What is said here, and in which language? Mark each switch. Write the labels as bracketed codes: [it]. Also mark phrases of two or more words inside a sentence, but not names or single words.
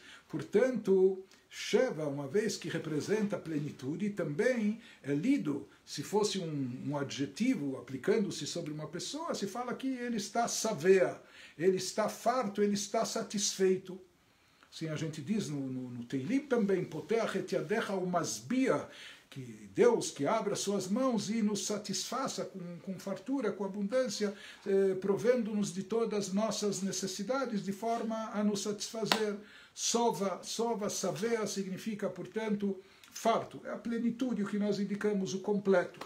[pt] Portanto, Sheva, uma vez que representa a plenitude, também é lido, se fosse um adjetivo aplicando-se sobre uma pessoa, se fala que ele está savea, ele está farto, ele está satisfeito. Assim a gente diz no Teilim também, [he] פותח את ידך ומשביע, [pt] que Deus que abra suas mãos e nos satisfaça com fartura, com abundância, provendo-nos de todas as nossas necessidades, de forma a nos satisfazer. [he] שובע, שבע, [pt] significa, portanto, farto. É a plenitude, o que nós indicamos, o completo.